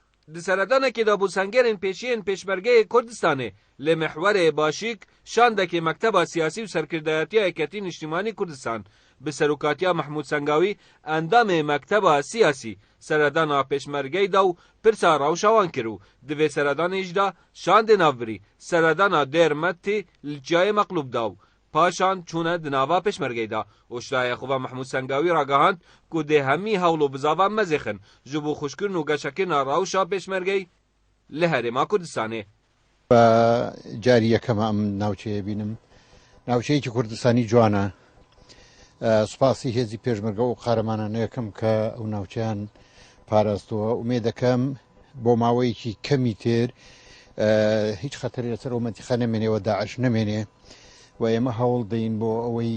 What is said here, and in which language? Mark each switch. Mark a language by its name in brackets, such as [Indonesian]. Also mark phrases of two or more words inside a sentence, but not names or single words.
[Kurdish] Di seredanekê de bûsengerên pêşiyên Pêşmergeyê Kurdistanê li mihwerê Başîk şandekê Mekteba Siyasî û Serkirdeyatiya Yeketî Niştimanî Kurdistan bi serokatiya Mehmûd Sengawî endamê Mekteba Siyasî seredana Pêşmergeyê da û pirsa rewşa wan kir û di vê seredanê jî de şandê navbirî seredana Dêrmetê li Çiyayê meqlûb da û paşan çûne di nava Pêşmergeyê de. Oştaya Xwe Mehmûd Sengawî ragihand ku dê hemî hewl û bizavan mezêxin ji bo xweşkirin û geşekirina rewşa Pêşmergeyê li Herêma Kurdistanê. [Central Kurdish] جاری یەکەمە ئەم ناوچەیە بینم ناوچەیەکی کوردستانی جوانە سوپاسی هێزی پێشمەرگە و قارەمانانە یەکەم کە ئەو ناوچەیان پاراستووە ومێ دەکەم بۆ ماوەیەکی کەمی تر هیچ خەتەری لەسەر ئەو مەنتیقە نەمێنێەوە داعش نەمێنێ و ئێمە هەوڵ دەین بۆ ئەوەی